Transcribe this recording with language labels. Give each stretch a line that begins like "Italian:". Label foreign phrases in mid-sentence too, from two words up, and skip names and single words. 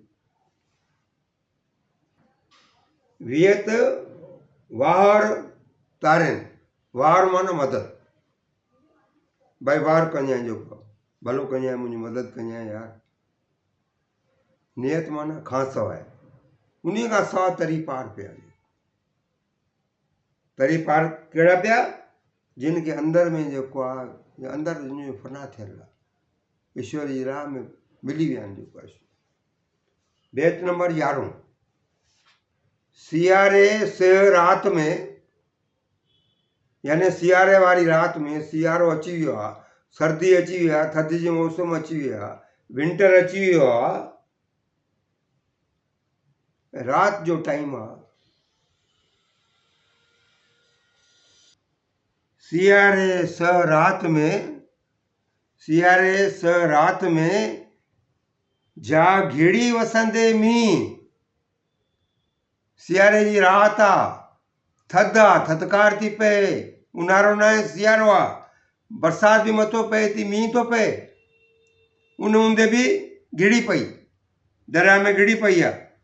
Sindhi: वियत वार तारनि, वार माना मदद, भाई वार कजांइ, जेको भलो कजांइ, मुंहिंजी मदद कजांइ यार, नियत माना खां सवाइ, उन खां सवाइ तरी पार पिया। तरी पार कहिड़ा पिया, जिन खे अंदरि में जेको आहे, अंदरि जो फना थियल आहे, ईश्वर जी राह में मिली विया आहिनि। जेको आहे बैत नंबर 11, सियारे से राति में, यानी सियारे वारी राति में, सियारो अची वियो आहे, सर्दी अची वई आहे, थधि जो मौसम अची वियो आहे, विंटर अची वियो आहे, राति जो टाइम आहे, सियारे स रात में, सियारे स रात में जा घिड़ी वसंदे मींहुं, सियारे जी रात आहे, थधि आहे, थधिकार थी पए, ऊन्हारो न आहे, सियारो आहे, बरसाति बि मथो पए थी, मींहुं थो पए, उन हूंदे बि घिड़ी पई, दरिया में घिड़ी पई आहे।